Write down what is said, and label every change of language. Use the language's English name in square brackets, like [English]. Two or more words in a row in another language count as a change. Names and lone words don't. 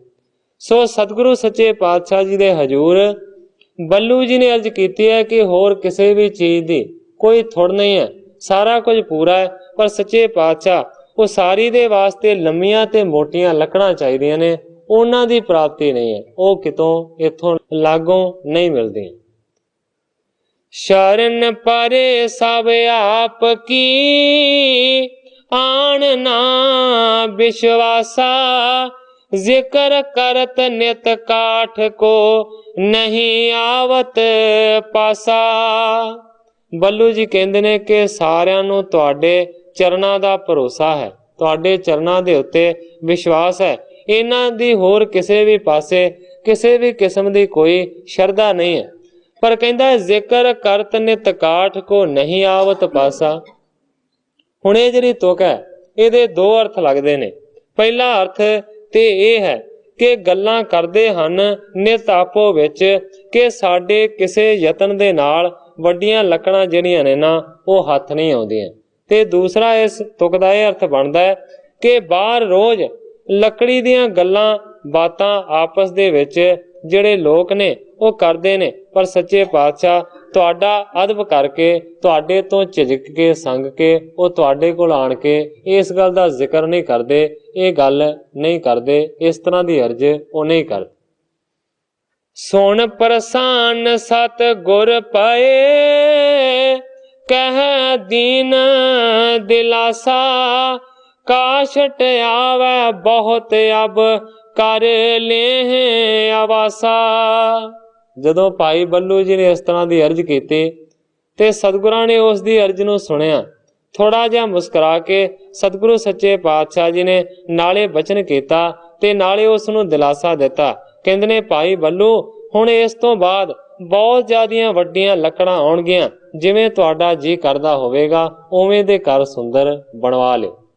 [Punjabi] ਸੋ ਸਤਿਗੁਰੂ ਸੱਚੇ ਪਾਤਸ਼ਾਹ ਜੀ ਦੇ ਹਜ਼ੂਰ ਬੱਲੂ ਜੀ ਨੇ अर्ज ਕੀਤੀ ਹੈ ਕਿ ਹੋਰ ਕਿਸੇ ਵੀ ਚੀਜ਼ ਦੀ ਕੋਈ ਥੁੜ ਨਹੀਂ ਹੈ, ਸਾਰਾ ਕੁਝ ਪੂਰਾ ਹੈ, ਪਰ ਸੱਚੇ ਪਾਤਸ਼ਾਹ ਉਹ ਸਾਰੀ ਦੇ ਵਾਸਤੇ ਲੰਮੀਆਂ ਤੇ ਮੋਟੀਆਂ ਲੱਕੜਾਂ ਚਾਹੀਦੀਆਂ ਨੇ, ਉਹਨਾਂ ਦੀ ਪ੍ਰਾਪਤੀ ਨਹੀਂ ਹੈ, ਉਹ ਕਿਤੋਂ ਇੱਥੋਂ ਲਾਗੋਂ ਨਹੀਂ ਮਿਲਦੀਆਂ। [Braj] शरण परे सब आप की, आन ना विश्वासा, जिक्र करत नित काठ को नहीं आवत पासा। [Punjabi] ਬੱਲੂ ਜੀ ਕਹਿੰਦੇ ਨੇ ਕਿ ਸਾਰਿਆਂ ਨੂੰ ਤੁਹਾਡੇ ਚਰਨਾਂ ਦਾ ਭਰੋਸਾ ਹੈ, ਤੁਹਾਡੇ ਚਰਨਾਂ ਦੇ ਉੱਤੇ ਵਿਸ਼ਵਾਸ ਹੈ। ਇਹਨਾਂ ਦੀ ਹੋਰ ਕਿਸੇ ਵੀ ਪਾਸੇ ਕਿਸੇ ਵੀ ਕਿਸਮ ਦੀ ਕੋਈ ਸ਼ਰਧਾ ਨਹੀਂ ਹੈ। [Hindi] पर कहता है [Braj] जिक्र करत नित काठ को नहीं आवत पासा। [Punjabi] ਹੁਣ ਯੇ ਜਿਹੜੀ ਤੁਕ ਹੈ ਇਹਦੇ ਦੋ ਅਰਥ ਲਗਤੇ ਹੈਂ। ਪਹਿਲਾ ਅਰਥ ਤੇ ਯਹ ਹੈ ਕਿ ਗੱਲਾਂ ਕਰਦੇ ਹਨ ਨਿਤ ਆਪੋ ਵਿਚ ਕਿ ਸਾਡੇ ਕਿਸੇ ਯਤਨ ਦੇ ਨਾਲ ਵੱਡੀਆਂ ਲੱਕੜਾਂ ਜਿਹੜੀਆਂ ਨੇ ਨਾ ਵੋ ਹੱਥ ਨਹੀਂ ਆਉਂਦੀਆਂ। ਤੇ ਦੂਸਰਾ ਇਸ ਤੁਕ ਦਾ ਯਹ ਅਰਥ ਬਣਦਾ ਹੈ ਕਿ ਬਾਹਰ ਰੋਜ਼ ਲੱਕੜੀ ਦੀਆਂ ਗੱਲਾਂ ਬਾਤਾਂ ਆਪਸ ਦੇ ਵਿਚ ਜਿਹੜੇ ਲੋਕ ਨੇ ਉਹ ਕਰਦੇ ਨੇ, ਪਰ ਸੱਚੇ ਪਾਤਸ਼ਾਹ ਤੁਹਾਡਾ ਅਦਬ ਕਰਕੇ, ਤੁਹਾਡੇ ਤੋਂ ਝਿਜਕ ਕੇ, ਸੰਗ ਕੇ ਉਹ ਤੁਹਾਡੇ ਕੋਲ ਆਣ ਕੇ ਇਸ ਗੱਲ ਦਾ ਜ਼ਿਕਰ ਨਹੀਂ ਕਰਦੇ, ਇਹ ਗੱਲ ਨਹੀਂ ਕਰਦੇ, ਇਸ ਤਰ੍ਹਾਂ ਦੀ ਅਰਜ਼ ਉਹ ਨਹੀਂ ਕਰਦੇ। [Braj] ਸੁਣ ਪ੍ਰਸਾਨ ਸਤ ਗੁਰ ਪਏ, ਕਹਿ ਦੀਨ ਦਿਲਾਸਾ, ਕਾਸ਼ਟ ਆਵੈ ਬਹੁਤ ਅਬ कर ले आवासा। [Punjabi] ਜਦੋਂ ਭਾਈ ਬੱਲੂ ਜੀ ਨੇ ਇਸ ਤਰ੍ਹਾਂ ਦੀ ਅਰਜ਼ ਕੀਤੀ ਤੇ ਸਤਿਗੁਰਾਂ ਨੇ ਉਸ ਦੀ ਅਰਜ਼ ਨੂੰ ਸੁਣਿਆ, ਥੋੜਾ ਜਿਹਾ ਮੁਸਕਰਾ ਕੇ ਸਤਿਗੁਰੂ ਸੱਚੇ ਪਾਤਸ਼ਾਹ ਜੀ ਨੇ ਨਾਲੇ ਬਚਨ ਕੀਤਾ ਤੇ ਨਾਲੇ ਉਸ ਨੂੰ ਦਿਲਾਸਾ ਦਿੱਤਾ। ਕਹਿੰਦੇ ਨੇ ਭਾਈ ਬੱਲੂ ਹੁਣ ਇਸ ਤੋਂ ਬਾਅਦ ਬਹੁਤ ਜ਼ਿਆਦੀਆਂ ਵੱਡੀਆਂ ਲੱਕੜਾਂ ਆਉਣਗੀਆਂ, ਜਿਵੇਂ ਤੁਹਾਡਾ ਜੀ ਕਰਦਾ ਹੋਵੇਗਾ ਉਵੇਂ ਦੇ ਘਰ ਸੁੰਦਰ ਬਣਵਾ ਲਿਓ।